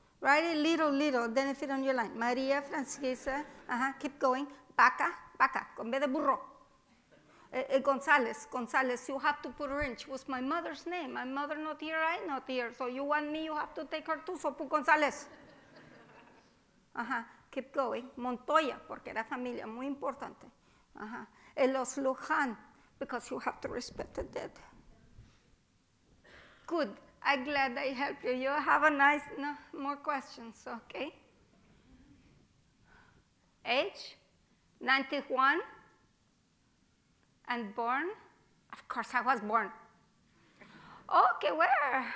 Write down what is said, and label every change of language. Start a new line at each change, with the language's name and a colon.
English: Write it little, then fit on your line. Maria Francisca, keep going. Vaca,
Spanish: con B de burro.
English: Gonzalez, you have to put her in. She was my mother's name. My mother not here, I not here. So you want me, you have to take her too, so put Gonzalez. Keep going.
Spanish: Montoya, porque era familia, muy importante.
English: Los Luján, because you have to respect the dead. Good. I'm glad I helped you. You have a nice, no, more questions, okay? Age, 91, and born? Of course I was born. Okay, where?